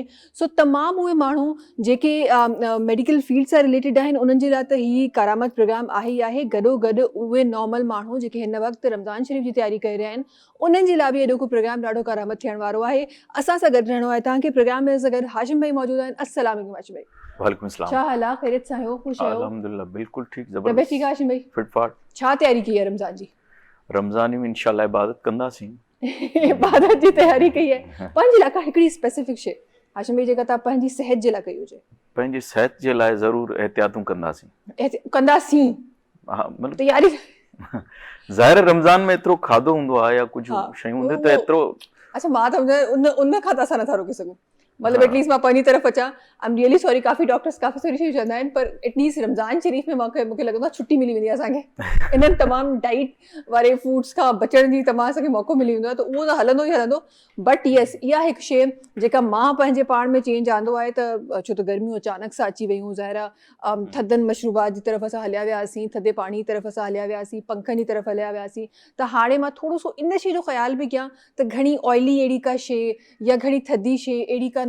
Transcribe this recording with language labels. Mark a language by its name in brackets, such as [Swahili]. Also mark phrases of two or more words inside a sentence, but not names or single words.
[Sindhi] सो तमामु उहे माण्हू जेके [English] medical field [Sindhi] सां रिलेटेड आहिनि उन्हनि जे लाइ त हीअ कारामत प्रोग्राम आहे ई आहे। गॾोगॾु उहे नॉर्मल माण्हू जेके हिन वक़्तु रमज़ान शरीफ़ जी तयारी करे रहिया आहिनि उन्हनि जे लाइ बि एॾो को प्रोग्राम ॾाढो कारामत थियण वारो आहे। असां सां गॾु रहणो आहे तव्हांखे प्रोग्राम में सां गॾु हाशिम भाई मौजूदु आहिनि। [Arabic] السلام عليكم [Sindhi] हाशिम भाई। [Arabic] وعليكم السلام. [Sindhi] छा हाल आहे, ख़ैरियत सां आहियो, ख़ुशि आहियो? अल्हम्दुलिल्लाह बिल्कुल ठीक, तबियत जबरदस्त। ठीक आहे हाशिम भाई? फिट फाट। छा तयारी [Urdu] کی ہے [Sindhi] रमज़ान जी? रमज़ान में इंशाल्लाह इबादत कंदासीं। इबादत जी तयारी कई है। पंहिंजे लाइ का हिकिड़ी स्पेसिफिक शइ हाशिम भाई जेका तव्हां पंहिंजी सिहत जे लाइ कई हुजे पंहिंजी सिहत जे लाइ ज़रूर एहतियातूं कंदासीं कंदासीं हा मतलब तयारी ज़ाहिर रमज़ान में एतिरो खाधो हूंदो आहे या कुझु हा शयूं हूंदियूं त एतिरो अच्छा मां त उन खां त असां नथा रोके सघूं मतलब हाँ। एटलीस्ट मां पंहिंजी तरफ़ अचां [English] I am really sorry [Sindhi] काफ़ी डॉक्टर्स काफ़ी सारी शयूं चवंदा आहिनि पर एटलीस्ट रमज़ान शरीफ़ में मूंखे लॻंदो आहे छुट्टी मिली वेंदी आहे असांखे इन्हनि तमामु डाइट वारे फूड्स खां बचण जी तमामु असांखे मौक़ो मिली वेंदो आहे त उहो त हलंदो ई हलंदो [English] but yes [Sindhi] इहा हिकु शइ जेका मां पंहिंजे पाण में चेंज आंदो आहे त छो त गर्मियूं अचानक सां अची वियूं ज़ाहिर आहे थधनि मशरूबात जी तरफ़ असां हलिया वियासीं थधे पाणी जी तरफ़ असां हलिया वियासीं पंखनि जी तरफ़ हलिया वियासीं त हाणे मां थोरो सो इन शइ जो ख़्यालु बि कयां त घणी ऑइली अहिड़ी का शइ या घणी थधी शइ अहिड़ी का